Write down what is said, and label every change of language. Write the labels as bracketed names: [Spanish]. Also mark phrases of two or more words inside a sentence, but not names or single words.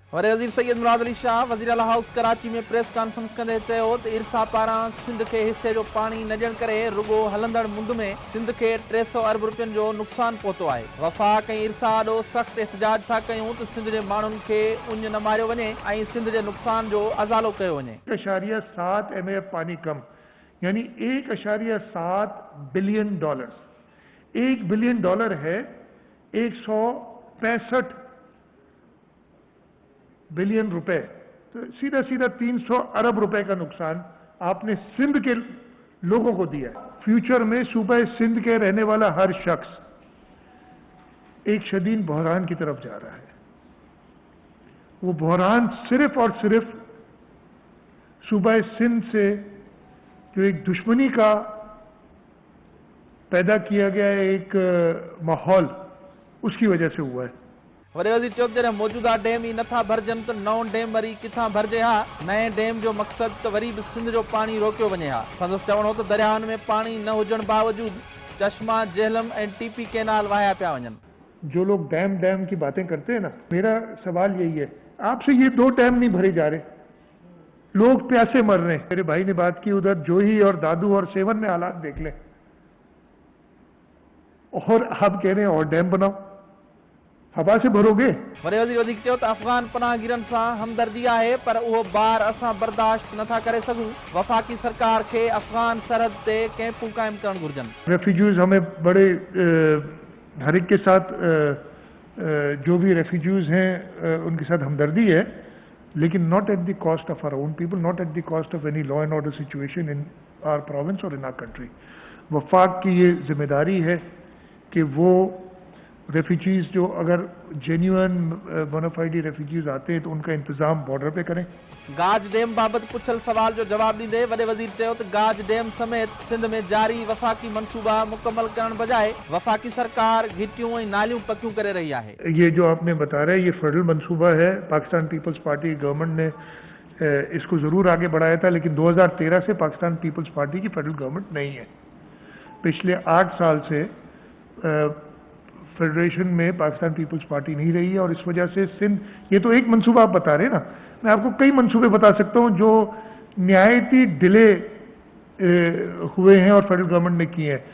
[Sindhi] वॾे वज़ीर सैयद मुराद अली शाह वज़ीर आला हाउस कराची में [English] press conference [Sindhi] कंदे चयो त इरसा पारां सिंध खे हिसे जो पाणी न ॾियण करे रुॻो हलंदड़ मुंद में सिंध खे 300 अरब रुपयनि जो नुक़सान पहुतो आहे। वफ़ाक़ ऐं इरसा ॾो सख़्त एहतजाज था कयूं त सिंध जे माण्हुनि खे उञ न मारियो वञे ऐं सिंध जे नुक़सान जो अज़ालो कयो वञे। [Urdu] 1.7 MF پانی کم یعنی 1.7 بلین ڈالر، $1 بلین ہے 165 بلین روپے، تو سیدھا سیدھا 300 ارب روپے کا نقصان آپ نے سندھ کے لوگوں کو دیا. فیوچر میں صوبہ سندھ کے رہنے والا ہر شخص ایک شدید بحران کی طرف جا رہا ہے. وہ بحران صرف اور صرف صوبہ سندھ سے جو ایک دشمنی کا پیدا کیا گیا ایک ماحول، اس کی وجہ سے ہوا ہے. [Sindhi] वॾे वज़ीर चयो जॾहिं मौजूदा डैम ई नथा भरजनि त नओं डैम वरी किथां भरजे हा। नए डैम जो मक़सदु त वरी बि सिंध जो पाणी रोकियो वञे हा। संदसि चवणो त दरियाहनि में पाणी न हुजण बावजूद चश्मा, जेहलम ऐं टीपी कैनाल वहाया पिया वञनि। [Urdu] جو لوگ ڈیم کی باتیں کرتے ہیں نا، میرا سوال یہی ہے، آپ سے یہ 2 ڈیم نہیں بھرے جا رہے، لوگ پیاسے مر رہے ہیں. میرے بھائی نے بات کی ادھر جوہی اور دادو اور سیہون میں حالات دیکھ لیں، اور آپ کہہ رہے ہیں اور ڈیم بناؤ، ہوا سے بھروگے. [Sindhi] वॾे वज़ीर वधीक चयो त अफ़गान पनाहगीरनि सां हमदर्दी आहे पर उहो बार असां बर्दाश्त नथा करे सघूं। वफ़ाक़ी सरकार खे अफ़गान सरहद ते कैंपूं क़ाइमु करणु घुर्जनि। [Urdu] ریفیوجیز ہمیں بڑے ہر ایک کے ساتھ جو بھی ریفیوجیز ہیں ان کے ساتھ ہمدردی ہے، لیکن [English] not at the cost of our own people, not at the cost of any law and order situation in our province [Urdu] اور [English] in our country. [Urdu] وفاق کی یہ ذمہ داری ہے کہ وہ ریفیوجیز جو اگر [English] genuine bonafide refugees [Urdu] آتے ہیں تو ان کا انتظام بارڈر پے کریں. [Sindhi] गाज डैम बाबति पुछल सवाल जो जवाब ॾींदे वॾे वज़ीर चयो त गाज डैम समेत सिंध में जारी वफ़ाक़ी मनसूबा मुकम्मल करण बजाए वफ़ाक़ी सरकार घिटियूं ऐं नालियूं पकियूं करे रही आहे। [Urdu] یہ جو آپ نے بتایا یہ فیڈرل منصوبہ ہے، پاکستان پیپلز پارٹی گورنمنٹ نے اس کو ضرور آگے بڑھایا تھا، لیکن 2013 سے پاکستان پیپلز پارٹی کی [English] federal government [Urdu] نہیں ہے. پچھلے 8 سال سے فیڈریشن میں پاکستان پیپلز پارٹی نہیں رہی ہے، اور اس وجہ سے سندھ، یہ تو ایک منصوبہ آپ بتا رہے ہیں نا، میں آپ کو کئی منصوبے بتا سکتا ہوں جو نہایتی ڈیلے ہوئے ہیں اور [English] federal government [Urdu] نے کیے ہیں.